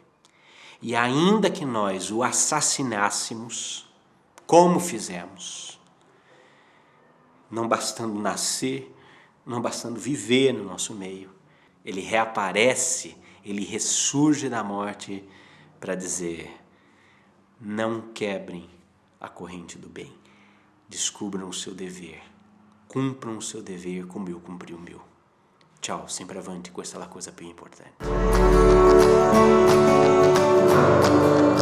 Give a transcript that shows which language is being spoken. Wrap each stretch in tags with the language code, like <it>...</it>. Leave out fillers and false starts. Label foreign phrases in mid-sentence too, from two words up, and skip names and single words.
<pt>E ainda que nós o assassinássemos, como fizemos, não bastando nascer, não bastando viver no nosso meio, ele reaparece, ele ressurge da morte para dizer: não quebrem a corrente do bem, descubram o seu dever, cumpram o seu dever como eu cumpri o meu.</pt> <it>Ciao, sempre avanti, questa è la cosa più importante.</it>